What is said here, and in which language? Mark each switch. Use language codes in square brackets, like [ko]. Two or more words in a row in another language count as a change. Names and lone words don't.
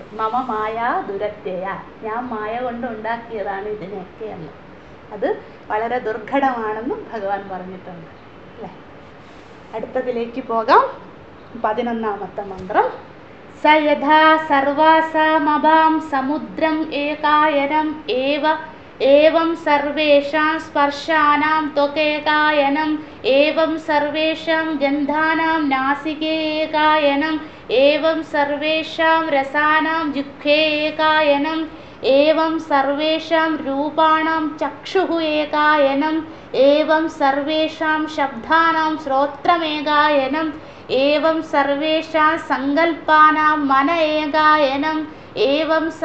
[sa] മമ മായ ദുരത്യയ, [ml] ഞാൻ മായ കൊണ്ട് ഉണ്ടാക്കിയതാണ് ഇതിനെയൊക്കെ എന്ന്. അത് വളരെ ദുർഘടമാണെന്നും ഭഗവാൻ പറഞ്ഞിട്ടുണ്ട് അല്ലേ. അടുത്തതിലേക്ക് പോകാം. 11ാമത്തെ മന്ത്രം. [sa] സ യഥാ സർവാസാമഭാം സമുദ്രം ഏകായനം ഏവ एवं सर्वेषां स्पर्शानां त्वकेकायनम् एवं सर्वेषां गन्धानां नासिके एकायनम् एवं सर्वेषां रसानां जिह्वे एकायनम् एवं सर्वेषां रूपाणां चक्षुः एकायनम् एवं सर्वेषां शब्दानां श्रोत्रमेकायनम् एवं सर्वेषां संकल्पानां मन एकायनम् एवं